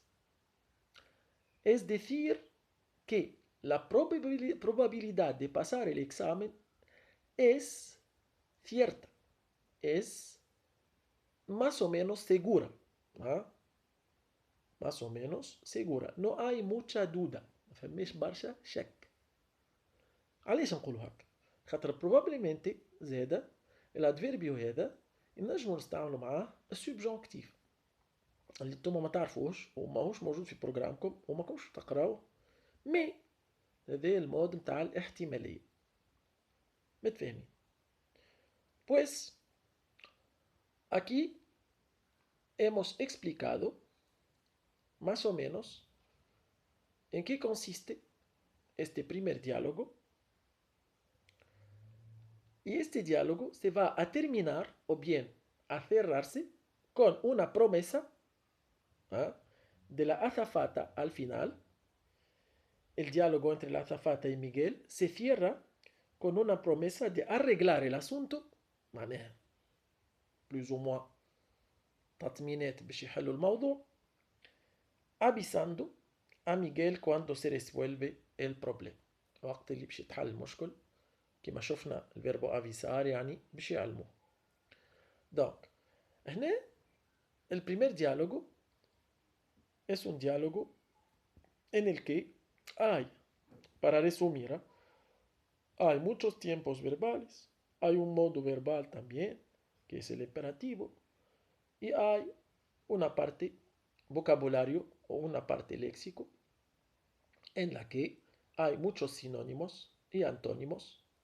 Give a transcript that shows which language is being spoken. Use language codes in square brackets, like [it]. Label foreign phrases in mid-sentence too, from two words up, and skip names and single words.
[es] Es decir, que la probabilidad de pasar el examen es cierta, es más o menos segura. ¿Ah? Más o menos segura. No hay mucha duda. [ar] ما فماش برشا شك. علاش نقولوا هكا؟ خاطر probablemente زاده الادفيربيو هذا نجموا نستعملوا معاه السوبجونكتيف اللي انتم ما تعرفوش وماهوش موجود في بروجرامكم وما كنتش تقراوه مي هذا المود نتاع الاحتماليه. متفاهمين؟ [es] Pues aquí hemos explicado más o menos en qué consiste este primer diálogo. Y este diálogo se va a terminar o bien a cerrarse con una promesa ¿ah? de la azafata al final. El diálogo entre la azafata y Miguel se cierra con una promesa de arreglar el asunto, [ar] معناها [fr] plus ou moins [ar] تطمينات باش يحلوا الموضوع, [es] avisando a Miguel cuando se resuelve el problema. [ar] وقت اللي باش يتحل المشكل كما شفنا الفيربو avisar يعني باش يعلموه. [es] Donc, هنا el primer diálogo es un diálogo en el que hay, para resumir, hay muchos tiempos verbales, hay un modo verbal también, que es el imperativo, y hay una parte vocabulario o una parte léxico en la que hay muchos sinónimos y antónimos.